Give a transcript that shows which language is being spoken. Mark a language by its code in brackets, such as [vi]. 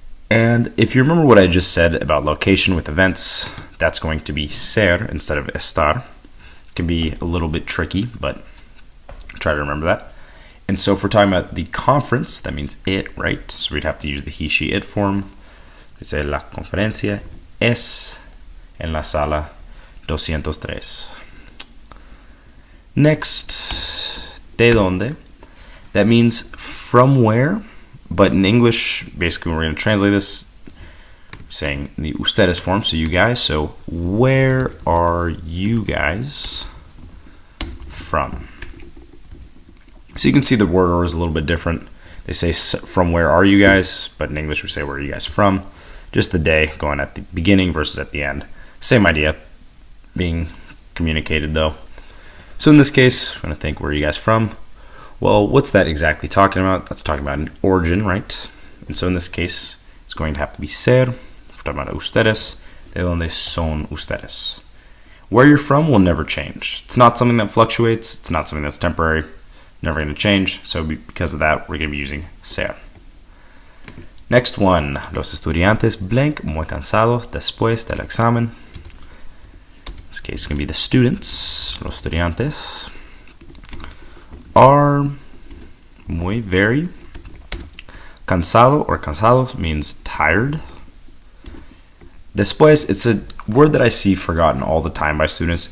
[en] And if you remember what I just said about location with events, that's going to be SER instead of ESTAR. It can be a little bit tricky, but try to remember that. And so if we're talking about the conference, that means it, right? So we'd have to use the he, she, it form. We say [es] la conferencia es en la sala 203. Next, de donde? [en] That means from where, but in English, basically we're going to translate this saying the ustedes form, so you guys. So where are you guys from? So you can see the word order is a little bit different. They say from where are you guys, but in English we say where are you guys from. Just the day going at the beginning versus at the end. Same idea being communicated though. So in this case, I'm going to think, where are you guys from? Well, what's that exactly talking about? That's talking about an origin, right? And so in this case, it's going to have to be ser. We're talking about ustedes. [es] De donde son ustedes? [en] Where you're from will never change. It's not something that fluctuates. It's not something that's temporary. Never going to change. So because of that, we're going to be using ser. Next one, [es] los estudiantes blank, muy cansados después del examen. [en] In this case, it's going to be the students, [es] los estudiantes. [en] are muy, very. Cansado or cansados means tired. Después, it's a word that I see forgotten all the time by students.